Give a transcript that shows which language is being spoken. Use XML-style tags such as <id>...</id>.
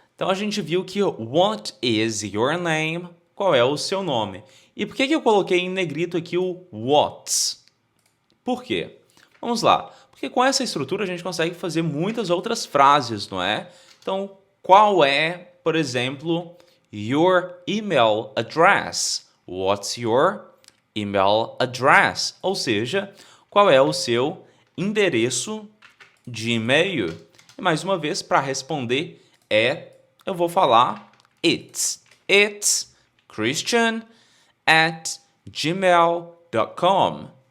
<pt>Então a gente viu que</pt> <en>what is your name?</en> <pt>Qual é o seu nome? E por que eu coloquei em negrito aqui o what's? Por quê? Vamos lá. Porque com essa estrutura a gente consegue fazer muitas outras frases, não é? Então, qual é, por exemplo,</pt> <en>your email address? What's your email address?</en> <pt>Ou seja, qual é o seu endereço de e-mail? E mais uma vez, para responder eu vou falar</pt> <en>it's christian@gmail.com.</en>